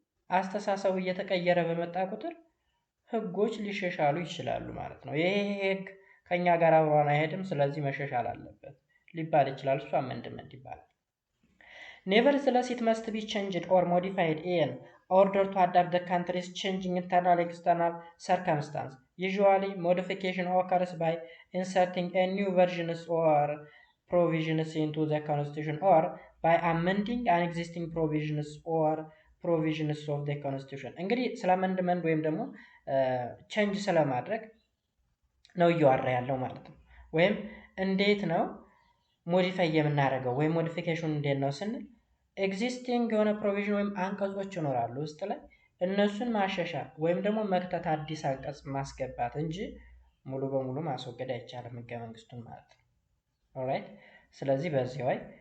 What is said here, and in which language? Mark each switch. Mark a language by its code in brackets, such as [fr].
[am] አስተሳሰቡ እየተቀየረ በመጣ ቁጥር ህጎች ሊሻሻሉ ይችላሉ ማለት ነው። ይሄ ህግ ከኛ ጋር አብሮን አይሄድም፣ ስለዚህ መሻሻል አለበት ሊባል ይችላል። እሱ አመንድመንት ይባላል። [en] Nevertheless, it must be changed or modified in order to adapt the country's changing internal and external circumstance. Usually, modification occurs by inserting a new versions or provisions into the constitution or by amending an existing provisions or provisions of the constitution. [am] እንግዲህ ስለ አመንድመንት ወይም ደግሞ ቼንጅ ስለማድረግ ነው እያወራ ያለው ማለት ነው። ወይም እንዴት ነው ሞዲፋይ የምናደርገው ወይም ሞዲፊኬሽን እንዴት ነው ስንል ኤግዚስቲንግ የሆነ ፕሮቪዥን ወይም አንቀጾች ይኖራሉ ውስጥ ላይ እነሱን ማሻሻል ወይም ደግሞ መክተት አዲስ አንቀጽ ማስገባት እንጂ ሙሉ በሙሉ ማስወገድ አይቻልም ህገ መንግስቱን ማለት ነው። ኦልራይት ስለዚህ በዚህ ላይ